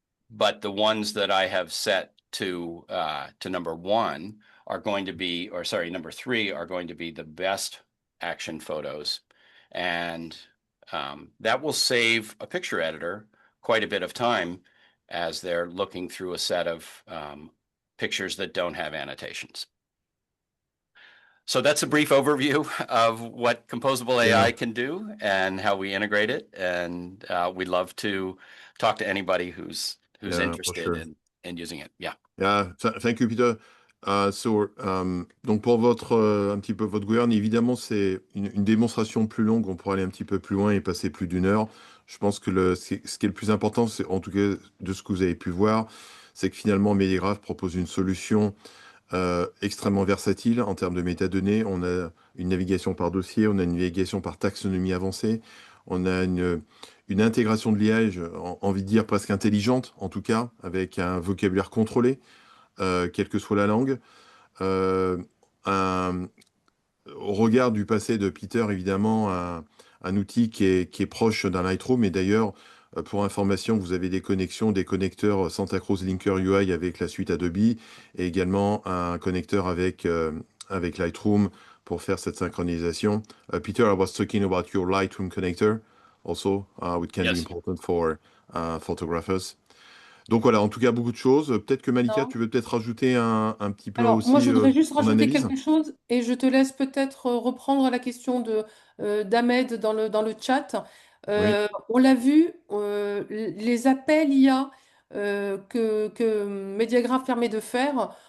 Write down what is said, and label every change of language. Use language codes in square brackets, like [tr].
[en] But the ones that I have set to number 1 are going to be, or sorry, number 3 are going to be the best action photos, and that will save a picture editor quite a bit of time as they're looking through a set of pictures that don't have annotations. So that's a brief overview of what Composable AI can do and how we integrate it. And we'd love to talk to anybody who's interested in using it. Yeah. Yeah, thank you, Peter. [fr] Donc pour un petit peu votre gouverne, évidemment, c'est une démonstration plus longue. On pourrait aller un petit peu plus loin et passer plus d'1 heure. Je pense que ce qui est le plus important, c'est, en tout cas de ce que vous avez pu voir, c'est que finalement, Mediagraph propose une solution extrêmement versatile en termes de métadonnées. On a une navigation par dossier, on a une navigation par taxonomie avancée, on a une intégration de l'IA, j'ai envie de dire presque intelligente, en tout cas, avec un vocabulaire contrôlé, quelle que soit la langue. Au regard du passé de Peter, évidemment, un outil qui est proche d'un Lightroom. Et d'ailleurs, pour information, vous avez des connecteurs Santa Cruz Linker UI avec la suite Adobe, et également un connecteur avec Lightroom pour faire cette synchronisation. [en] Peter, I was talking about your Lightroom connector also, which can be important for photographers. [fr] Donc voilà, en tout cas, beaucoup de choses. Peut-être que Malika, tu veux peut-être rajouter un petit peu Alors, aussi moi, je voudrais juste ton rajouter analyse. quelque chose et je te laisse peut-être reprendre la question d'Ahmed dans le chat. On l'a vu, les appels IA que Mediagraph permet de faire.